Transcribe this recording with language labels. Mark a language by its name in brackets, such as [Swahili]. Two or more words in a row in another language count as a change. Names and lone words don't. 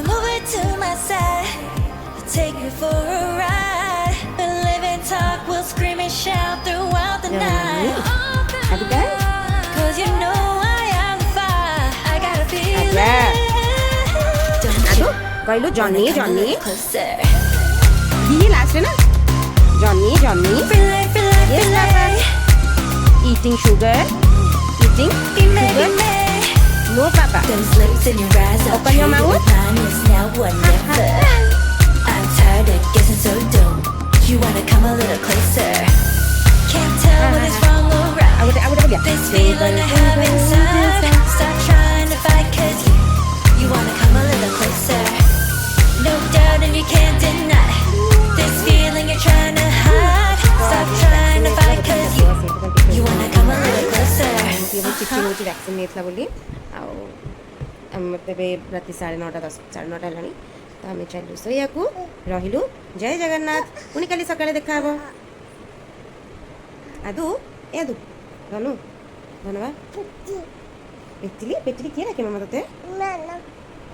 [English] Come over to my side. take you for a ride. We'll live and talk, we'll scream and shout throughout the night. Cause you know I am fire. I got a feeling. Don't you [Odia] କହିଲୁ ଜନି [English] wanna come a ଜନି little closer? [Odia] ଇଏ ଲାଷ୍ଟ ନା ଜନି ଜନି [English] Relate, relate, Yes, relate. eating sugar eating Be me, be sugar me. no papa Those lips in your eyes, I'll Open your trade it mouth. with mine. It's now or never. I'm tired of guessing so dumb. You wanna come a little closer? Can't tell whether it's wrong or right. This feeling I have inside. Stop trying to fight, cause you wanna come a little closer. No doubt and you can't deny this feeling you're trying to hide. Stop trying to fight, cause you wanna come a little closer. [Odia] ଚିଠି ହେଉଛି ଭ୍ୟାକ୍ସିନ୍ ନେଇଥିଲା ବୋଲି ଆଉ ଆମେ ଏବେ ରାତି 9:30 ହେଲାଣି ତ ଆମେ ଚାଲିଲୁ ଶୋଇବାକୁ ରହିଲୁ ଜୟ ଜଗନ୍ନାଥ ପୁଣି କାଲି ସକାଳେ ଦେଖା ହେବ ଆଦୁ ଏ ଆଦୁ ଧନୁ ଧନବା ପେଟିଲି କିଏ ଡାକେ ମାମା ତତେ